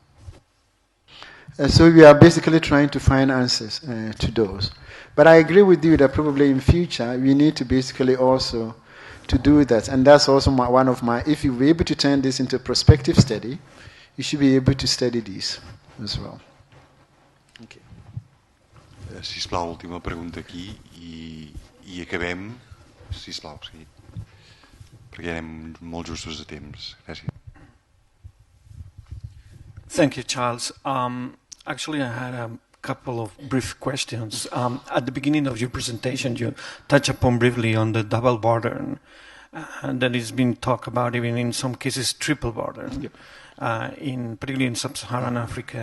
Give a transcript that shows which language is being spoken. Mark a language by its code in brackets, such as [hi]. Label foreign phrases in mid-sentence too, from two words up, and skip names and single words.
[en] So we are basically trying to find answers to those. But I agree with you that probably in future, we need to basically also to do that. And that's also one of my, if you're able to turn this into a prospective study, you should be able to study these as well. [ca] Sisplau, última pregunta aquí i acabem. Sisplau, sí. perquè anem molt justos de temps. Gràcies. [en] Thank you, Charles. Actually, I had a couple of brief questions. At the beginning of your presentation, you touched upon briefly on the double burden, and that is being talked about even in some cases triple burden, particularly in sub-Saharan Africa.